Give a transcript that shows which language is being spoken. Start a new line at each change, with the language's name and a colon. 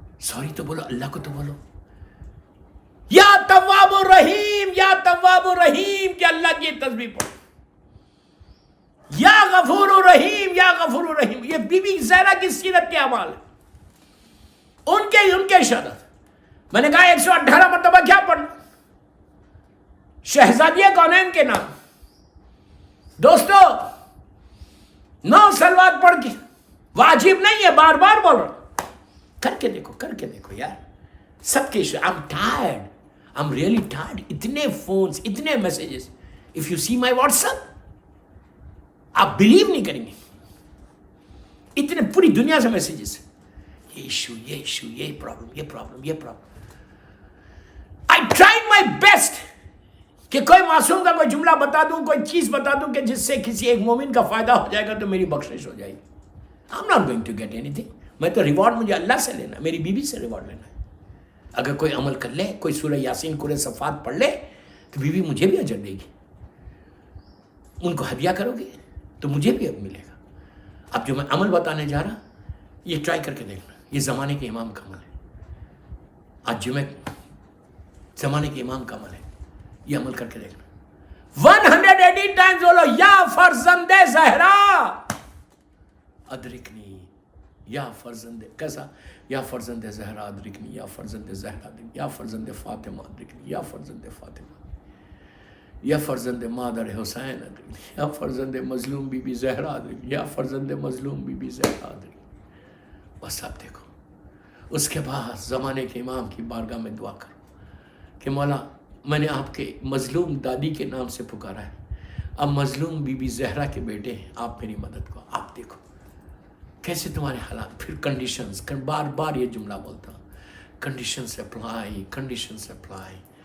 English: Sorry
Urdu: تو بولو، اللہ کو تو بولو.
Arabic: یا تواب الرحیم، یا تواب الرحیم،
Urdu: کہ اللہ کی تسبیح پڑھو.
Arabic: یا غفور الرحیم، یا غفور الرحیم.
Urdu: یہ بی بی زہرا کی سیرت کے اعمال ہیں، ان کے شہادت. میں نے کہا 118 مرتبہ کیا پڑھنا؟ شہزادی کونین کے نام. دوستو 9 صلوات پڑھ کے واجب نہیں ہے، بار بار بول رہا ہوں، کر کے دیکھو یار. سب کے
English: I'm tired, I'm really tired.
Urdu: اتنے فونز، اتنے messages.
English: If you see my WhatsApp,
Urdu: آپ بلیو نہیں کریں گے، اتنے پوری دنیا سے میسیجز. یہ ایشو، یہ problem.
English: I tried my best
Urdu: کہ کوئی معصوم کا کوئی جملہ بتا دوں، کوئی چیز بتا دوں کہ جس سے کسی ایک مومن کا فائدہ ہو جائے گا تو میری بخشش ہو جائے گی.
English: I'm not going to get anything.
Urdu: میں تو ریوارڈ مجھے اللہ سے لینا ہے، میری بیوی سے ریوارڈ لینا ہے. اگر کوئی عمل کر لے، کوئی سورہ یاسین، قرآن صفات پڑھ لے، تو بیوی مجھے بھی اجر دے گی. ان کو ہدیہ کرو گے تو مجھے بھی اب ملے گا. اب جو میں عمل بتانے جا رہا، یہ ٹرائی کر کے دیکھنا. یہ زمانے کے امام کا عمل ہے. آج جمعہ زمانے کے امام کا عمل ہے، یہ عمل کر کے دیکھنا. 118 ٹائمز بولو، یا فرزند زہرا ادرکنی، یا فرزند کیسا، یا فرزند زہرا ادرکنی، یا فرزند زہرا ادرکنی، یا فرزند فاطمہ ادرکنی، یا فرزند فاطمہ، یا فرزند مادر حسین ادرکنی، یا فرزند مظلوم بی بی زہرا ادرکنی، یا فرزند مظلوم بی بی زہرا ادرکنی. بس آپ دیکھو. اس کے بعد زمانے کے امام کی بارگاہ میں دعا کرو کہ مولا میں نے آپ کے مظلوم دادی کے نام سے پکارا ہے، اب مظلوم بی بی زہرا کے بیٹے ہیں، آپ میری مدد کو. آپ دیکھو کیسے تمہارے حالات. پھر کنڈیشنز، بار بار یہ جملہ بولتا ہوں، کنڈیشنز اپلائی.